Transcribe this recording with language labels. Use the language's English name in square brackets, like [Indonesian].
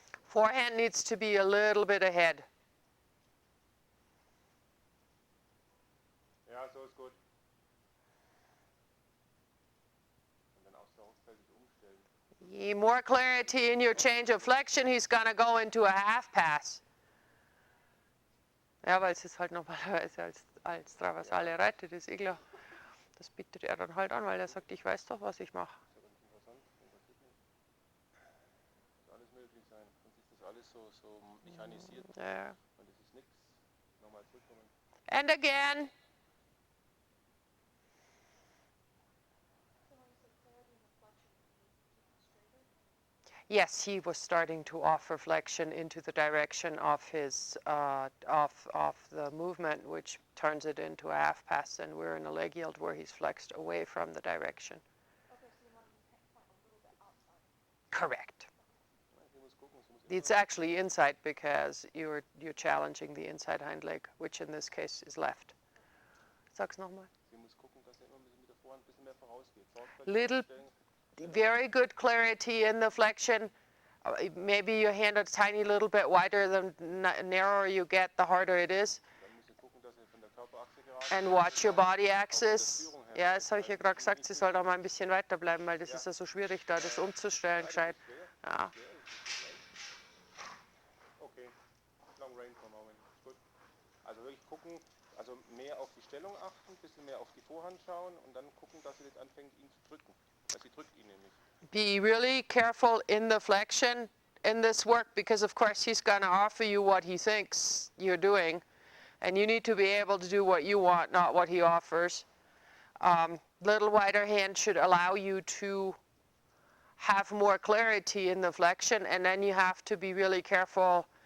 [English] Forehand needs to be a little bit ahead. [German] Ja, so ist gut. Und dann auch sorgfältig umstellen. [English] More clarity in your change of flexion, he's going to go into a half pass. [German] Ja, weil es ist halt normalerweise als Traversale reitet, ist eh klar. Das bietet er dann halt an, weil er sagt, ich weiß doch, was ich mache. Das ist aber nicht interessant, interessiert mich. Muss alles möglich sein. Sonst ist das alles so mechanisiert. Ja. Und das ist nichts. Nochmal zurückkommen. [English] And again. Yes, he was starting to offer flexion into the direction of his of the movement, which turns it into a half pass, and we're in a leg yield where he's flexed away from the direction. Okay, so you want to point a little bit outside. Correct. [German] Sie muss gucken, sie muss [English] It's actually inside because you're challenging the inside hind leg, which in this case is left. [German] Sag's nochmal. Sie muss gucken, dass sie immer mit der Vorhand ein bisschen mehr vorausgeht. [English] Little, [German] Aufstellen. [English] very good clarity in the flexion. Maybe your hand a tiny little bit wider. The narrower you get, the harder it is. [German] Dann muss sie gucken, dass sie von der Körperachse gerade [English] And [German] ist. [English] watch your body axis. [German] Führung her. Ja, das habe ich ja gerade gesagt, sie soll da mal ein bisschen weiter bleiben, weil das ist ja so schwierig, da das umzustellen gescheit. Ja. [English] Okay, long range for moment. [German] Gut. Also wirklich gucken, also mehr auf die Stellung achten, ein bisschen mehr auf die Vorhand schauen und dann gucken, dass sie jetzt anfängt, ihn zu drücken. Weil sie drückt ihn nämlich. [English] Be really careful in the flexion in this work because of course he's going to offer you what he thinks you're doing and you need to be able to do what you want, not what he offers. Little wider hand should allow you to have more clarity in the flexion, and then you have to be really careful.